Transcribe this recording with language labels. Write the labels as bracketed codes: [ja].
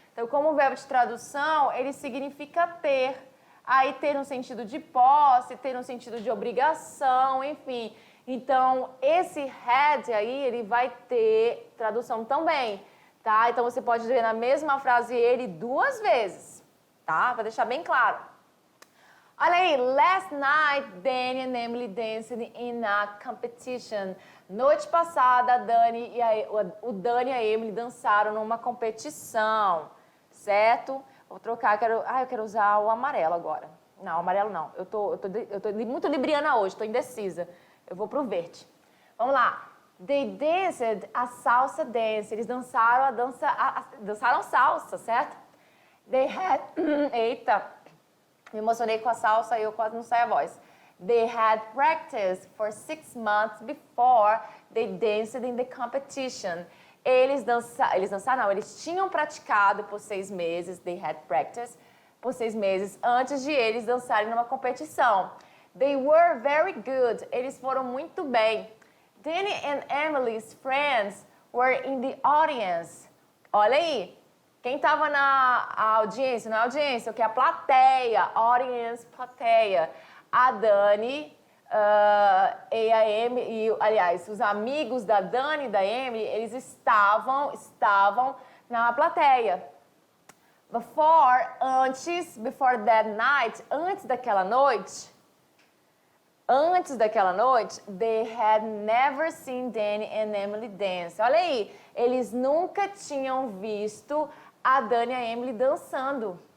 [pt] Então, como verbo de tradução, ele significa ter. Aí ter no sentido de posse, ter no sentido de obrigação, enfim. Então, esse had aí, ele vai ter tradução também, tá? Então, você pode ver na mesma frase ele 2 vezes, tá? Pra deixar bem claro. Olha aí, [en] last night, Danny and Emily danced in a competition. [pt] Noite passada, o Dani e a Emily dançaram numa competição, certo? Vou trocar, eu quero usar o amarelo agora. Não, amarelo não. Eu tô muito libriana hoje, tô indecisa. Eu vou pro verde. Vamos lá. [en] They danced a salsa dance. [pt] Eles dançaram dançaram salsa, certo? [en] They had... [pt] Eita, me emocionei com a salsa e eu quase não saio a voz. [en] They had practiced for 6 months before they danced in the competition. [pt] Eles tinham praticado por 6 meses, [en] they had practiced, [pt] por 6 meses, antes de eles dançarem numa competição. [en] They were very good, [pt] eles foram muito bem. [en] Danny and Emily's friends were in the audience. [pt] Olha aí, quem estava na audiência, não é audiência, o que é a plateia, audience, plateia. A Dani... e a Emily, aliás, os amigos da Dani e da Emily, eles estavam na plateia. [en] Before that night, [pt] antes daquela noite, Antes daquela noite, [en] they had never seen Danny and Emily dance. [pt] Olha aí, eles nunca tinham visto a Danny e a Emily dançando.